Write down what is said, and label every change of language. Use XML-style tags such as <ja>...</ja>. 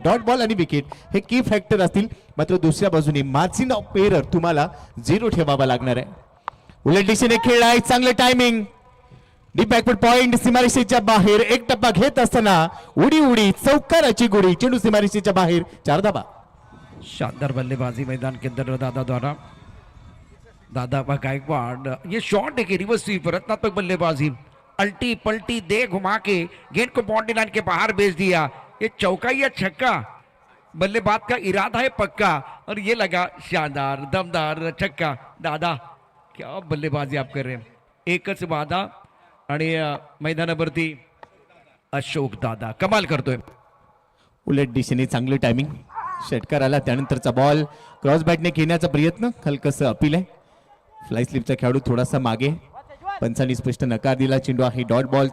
<mr>Dot ball आणि wicket हे की फॅक्टर असतील मात्र दुसऱ्या बाजूने मार्जिन ऑफ एरर तुम्हाला 0 ठेवावा लागणार आहे. उलट दिशेने खेळ आहे. चांगलं टायमिंग. डीप बॅकवर्ड पॉइंट सीमारेषेच्या बाहेर. 1 टप्पा घेत असताना उडी चौकाराची गुडी. चेंडू सीमारेषेच्या बाहेर. 4 धावा.</mr> <hi>शानदार बल्लेबाजी मैदान के अंदर दादा द्वारा. दादा गायकवाड़ ये शॉट है कि रिवर्स स्वीप. रत्नात्मक बल्लेबाजी. अल्टी पलटी दे घुमा के गेंद को बाउंड्री लाइन के बाहर भेज दिया. ये चौका या छक्का. बल्लेबाज का इरादा है पक्का और ये लगा शानदार दमदार छक्का. दादा क्या बल्लेबाजी आप कर रहे हैं.</hi> <mr>एकच वादा आणि मैदानावरती अशोक दादा कमाल करतोय. उलट दिशेने चांगलं टायमिंग. षटकार आला त्यानंतरचा बॉल क्रॉस बॅटने खेळण्याचा प्रयत्न. हलकसं अपील आहे. फ्लाय स्लिपचा खेळाडू थोडासा मागे. पंचांनी स्पष्ट नकार दिला. चेंडू आहे डॉट बॉल.</mr>